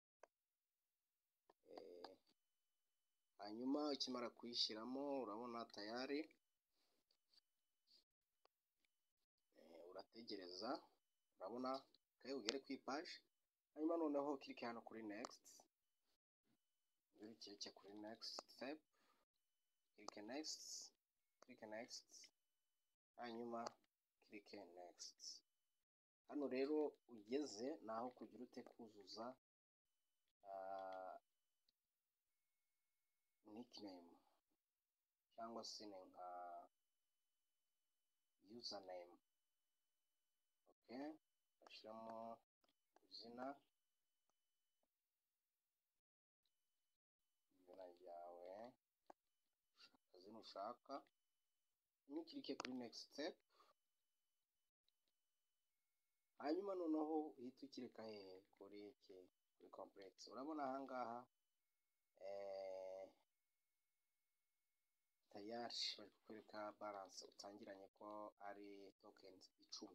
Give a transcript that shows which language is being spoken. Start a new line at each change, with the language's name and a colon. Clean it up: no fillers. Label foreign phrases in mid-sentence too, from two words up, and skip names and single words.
Kinyarwanda: Hanyuma ukimara kuyishyiramo, urabona tayari. Urategereza, urabona ugere ku page. Hanyuma noneho click hano kuri next. Urikirike kuri
English: next step. Click next.
Kinyarwanda: Hanyuma
English: click next.
Kinyarwanda: Hano rero ugeze naho kugira ute kuzuza nickname cyangwa se nka username. Okay, ashiramo izina ryawe, izina ushaka. Nukirike kuri
English: next step.
Kinyarwanda: Hanyuma noneho uhita ukireka kuri complete. Urabona ahangaha tayari bari kukwereka balance utangiranye ko ari tokens 10.